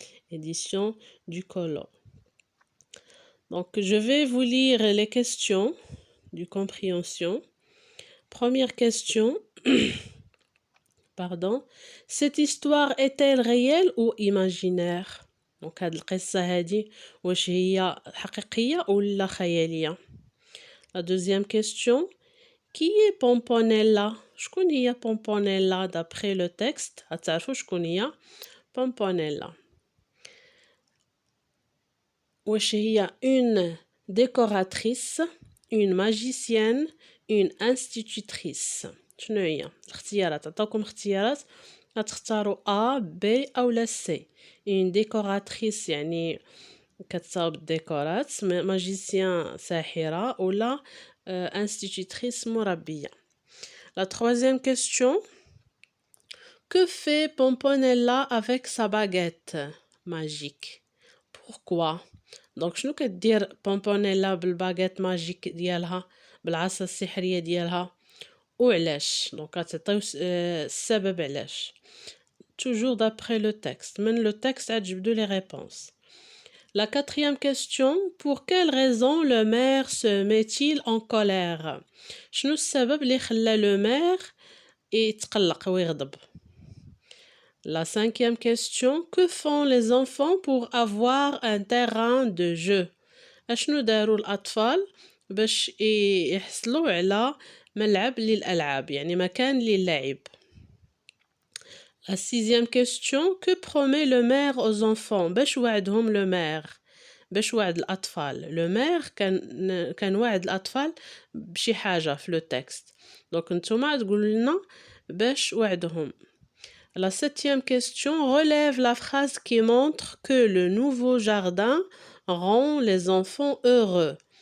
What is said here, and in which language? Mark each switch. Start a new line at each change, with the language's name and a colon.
French: Édition du Colon. Donc, je vais vous lire les questions de compréhension. Première question. Pardon. Cette histoire est-elle réelle ou imaginaire?
Arabic: Donc, هاد القصة هادي واش هي حقيقية ولا خيالية?
French: La deuxième question. Qui est Pomponella?
Arabic: شكون هي Pomponella
French: d'après le texte?
Arabic: هتعرفوا شكون هي Pomponella. واش هي
French: une décoratrice, une magicienne, une institutrice?
Arabic: شنو هي الاختيارات؟ عطاوكم اختيارات غتختاروا A, B أو لا C. une décoratrice يعني كتصاوب الديكورات، magicien ساحرة ولا institutrice مربية.
French: La troisième question. Que fait Pomponella avec sa baguette magique? Pourquoi?
Arabic: Donc شنو كدير بومبونيلا بالباغيت ماجيك ديالها بالعصا السحرية ديالها وعلاش؟ دونك غتعطيو السبب علاش.
French: Toujours d'après le texte. من le texte غتجبدوا les réponses. La quatrième question. Pour quelle raison le maire se met-il en colère?
Arabic: شنو السبب اللي خلى le maire يتقلق ويغضب؟
French: La cinquième question. Que font les enfants pour avoir un terrain de jeu?
Arabic: أشنو داروا الأطفال باش يحصلوا على ملعب للألعاب يعني مكان للعب؟
French: La sixième question. Que promet le maire aux enfants?
Arabic: باش وعدهم le maire؟ باش وعد الأطفال. لو مير كان وعد الأطفال بشي حاجة في لو تكست. دونك نتوما تقولوا لنا باش وعدهم.
French: La septième question relève la phrase qui montre que le nouveau jardin rend les enfants heureux.